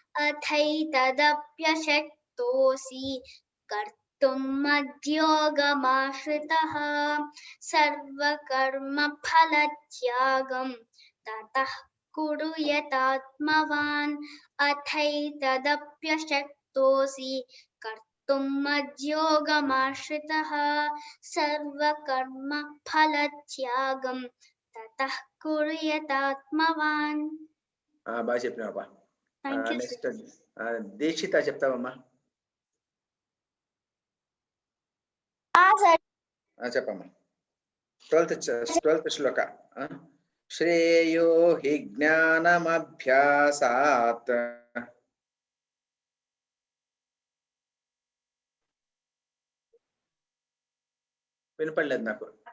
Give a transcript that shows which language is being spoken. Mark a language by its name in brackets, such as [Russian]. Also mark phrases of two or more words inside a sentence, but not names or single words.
[Sanskrit] अथैतदप्यशक्तोऽसि कर्तुं मद्योगमाश्रितः सर्वकर्मफलत्यागं ततः कुरु यतात्मवान् अथैतदप्यशक्तोऽसि कर्तुं मद्योगमाश्रितः सर्वकर्मफलत्यागं ततः कुरु यतात्मवान् [Telugu] బాగా చెప్పినావా? [English] Thank you, నెక్స్ట్ sir. [Telugu] దీక్షిత చెప్తావమ్మా? చెప్పమ్మా. 12th శ్లోక. [Sanskrit] శ్రేయో హి జ్ఞానమభ్యాసాత్ [Telugu] వినపడలేదు నాకు.